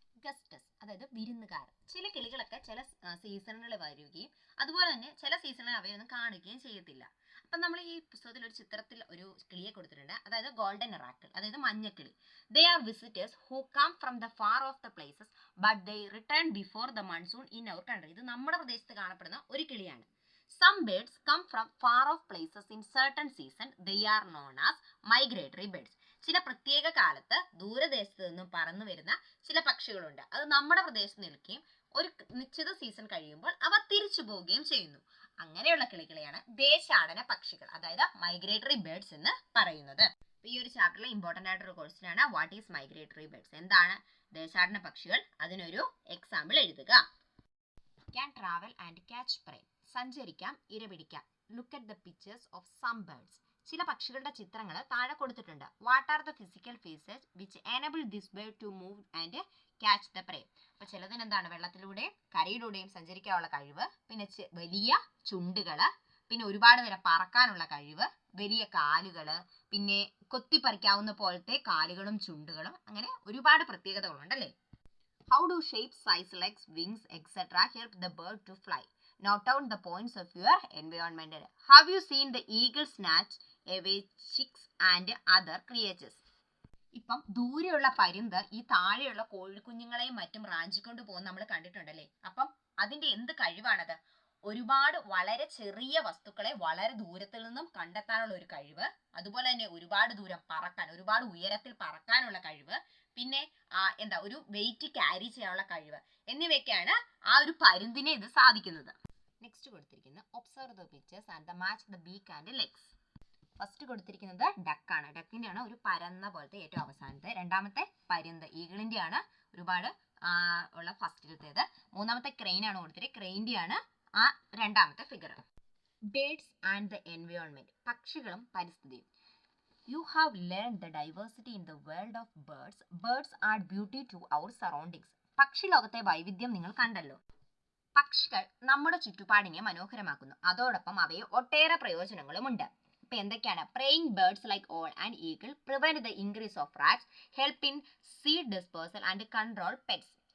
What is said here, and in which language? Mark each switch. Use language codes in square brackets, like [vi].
[ml] Guests, അതായത് വിരുന്നുകാർ. ചില കിളികളൊക്കെ ചില സീസണുകളിൽ വരികയും അതുപോലെ തന്നെ ചില സീസണുകളിൽ അവയൊന്നും കാണുകയും ചെയ്യത്തില്ല. അപ്പം നമ്മൾ ഈ പുസ്തകത്തിൽ ഒരു ചിത്രത്തിൽ ഒരു കിളിയെ കൊടുത്തിട്ടുണ്ട്, അതായത് ഗോൾഡൻ ഒറാക്കിൾ, അതായത് മഞ്ഞക്കിളി. [en] They are visitors who come from the far of the places but they return before the monsoon in our country. [ml] ഇത് നമ്മുടെ പ്രദേശത്ത് കാണപ്പെടുന്ന ഒരു കിളിയാണ്. [en] Some birds come from far off places in certain season. They are known as migratory birds. [ml] ചില പ്രത്യേക കാലത്ത് ദൂരദേശത്ത് നിന്നും പറന്നു വരുന്ന ചില പക്ഷികളുണ്ട്. അത് നമ്മുടെ പ്രദേശത്ത് നിൽക്കുകയും ഒരു നിശ്ചിത സീസൺ കഴിയുമ്പോൾ അവ തിരിച്ചു പോവുകയും ചെയ്യുന്നു. അങ്ങനെയുള്ള കിളികളെയാണ് ദേശാടന പക്ഷികൾ, അതായത് മൈഗ്രേറ്ററി ബേർഡ്സ് എന്ന് പറയുന്നത്. ഈ ഒരു ചാപ്റ്ററിലെ ഇമ്പോർട്ടന്റ് ആയിട്ടൊരു ക്വസ്റ്റ്യൻ ആണ്, [en] What is migratory birds? [ml] എന്താണ് ദേശാടന പക്ഷികൾ? അതിനൊരു എക്സാമ്പിൾ എഴുതുക. [en] Can travel and catch prey. [ml] സഞ്ചരിക്കാം, ഇരപിടിക്കാം. [en] Look at the pictures of some birds. [ml] ചില പക്ഷികളുടെ ചിത്രങ്ങൾ താഴെ കൊടുത്തിട്ടുണ്ട്. [en] What are the physical features which enable this bird to move and catch the prey? [ml] അപ്പോൾ ചിലതിന് എന്താണ്, വെള്ളത്തിലൂടെയും കരയിലൂടെയും സഞ്ചരിക്കാനുള്ള കഴിവ്, പിന്നെ വലിയ ചുണ്ടുകള്, പിന്നെ ഒരുപാട് നേരം പറക്കാനുള്ള കഴിവ്, വലിയ കാലുകള്, പിന്നെ കൊത്തിപ്പറിക്കാവുന്ന പോലത്തെ കാലുകളും ചുണ്ടുകളും, അങ്ങനെ ഒരുപാട് പ്രത്യേകതകളുണ്ടല്ലേ. [en] How do shape, size, legs, wings, etc. help the bird to fly? Note down the points of your environment. Have you seen the eagle snatch away chicks and other creatures? [ml] ഇപ്പം ദൂരെയുള്ള പരുന്ത് ഈ താഴെയുള്ള കോഴിക്കുഞ്ഞുങ്ങളെയും മറ്റും റാഞ്ചിക്കൊണ്ട് പോകുന്ന നമ്മൾ കണ്ടിട്ടുണ്ടല്ലേ. അപ്പം അതിന്റെ എന്ത് കഴിവാണത്? ഒരുപാട് വളരെ ചെറിയ വസ്തുക്കളെ വളരെ ദൂരത്തിൽ നിന്നും കണ്ടെത്താനുള്ള ഒരു കഴിവ്, അതുപോലെ തന്നെ ഒരുപാട് ദൂരം പറക്കാൻ, ഒരുപാട് ഉയരത്തിൽ പറക്കാനുള്ള കഴിവ്, പിന്നെ ഒരു വെയിറ്റ് ക്യാരി ചെയ്യാനുള്ള കഴിവ് എന്നിവയൊക്കെയാണ് ആ ഒരു പരുന്തിനെ ഇത് സാധിക്കുന്നത്. [en] next [ml] കൊടുത്തിരിക്കുന്നത് [en] Observe the pictures and match the beak and legs. [ml] First കൊടുത്തിരിക്കുന്നത് ഡക്കാണ്. ഡക്കിന്റെ ആണ് ഒരു പരന്ന പോലത്തെ ഏറ്റവും അവസാനത്തെ. രണ്ടാമത്തെ പരുന്ത് ഈഗിളിന്റെ ആണ് ഒരുപാട് ഉള്ള ഫസ്റ്റിലത്തേത്. മൂന്നാമത്തെ ക്രെയിൻ ആണ് കൊടുത്തിരിക്കുന്നത്. ക്രെയിൻ്റെ ആണ് ആ രണ്ടാമത്തെ figure. [en] birds and the environment, [ml] പക്ഷികളും പരിസ്ഥിതിയും. [en] You have learned the diversity in the world of birds. Birds add beauty to our surroundings. [ml] പക്ഷി ലോകത്തെ വൈവിധ്യം നിങ്ങൾ കണ്ടല്ലോ. പക്ഷികൾ നമ്മുടെ ചുറ്റുപാടിനെ മനോഹരമാക്കുന്നു. അതോടൊപ്പം അവയെ ഒട്ടേറെ പ്രയോജനങ്ങളുമുണ്ട്. ഇപ്പൊ എന്തൊക്കെയാണ്? [en] Preying birds like owl and eagle prevent the increase of rats, help in seed dispersal and control pests.